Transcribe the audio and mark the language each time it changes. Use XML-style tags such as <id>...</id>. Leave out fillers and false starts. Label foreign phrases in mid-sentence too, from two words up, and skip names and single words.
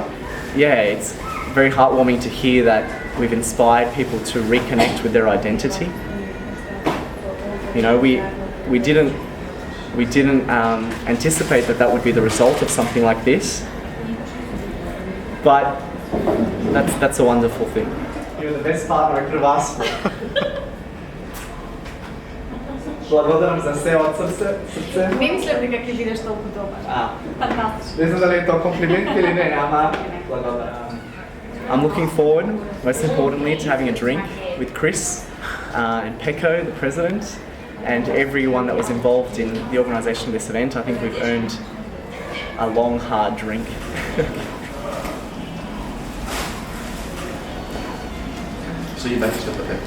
<en>Yeah, it's very heartwarming to hear that we've inspired people to reconnect with their identity. You know, we didn't anticipate that would be the result of something like this, but that's a wonderful thing. You're the best partner I could have asked for.</en> <bg>Благодарам за все от сърце.</bg> <mk>Не мислям дека ќе бидеш толку добар. Фантастично. Не знам дали е то комплимент или не, ама благодарам.</mk> <en>I'm looking forward, most importantly, to having a drink with Chris and Pecco, the president, and everyone that was involved in the organisation of this event. I think we've earned a long, hard drink. So you're back to the effect.</en>